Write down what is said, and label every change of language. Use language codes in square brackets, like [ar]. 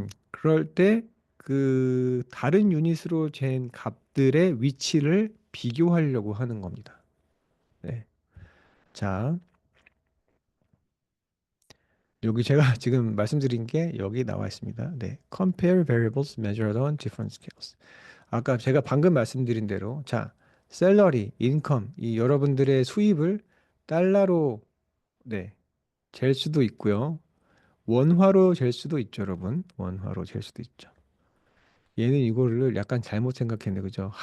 [ko] 그럴 때 그 다른 유닛으로 잰 값들의 위치를 비교하려고 하는 겁니다. 네. 자, 여기 제가 지금 말씀드린 게 여기 나와 있습니다. 네. [en] Compare variables measured on different scales. [ko] 아까 제가 방금 말씀드린 대로 자, 셀러리, 인컴, 이 여러분들의 수입을 달러로 네, 잴 수도 있고요. 원화로 잴 수도 있죠, 여러분. 원화로 잴 수도 있죠. 얘는 이거를 약간 잘못 생각했네, 그죠?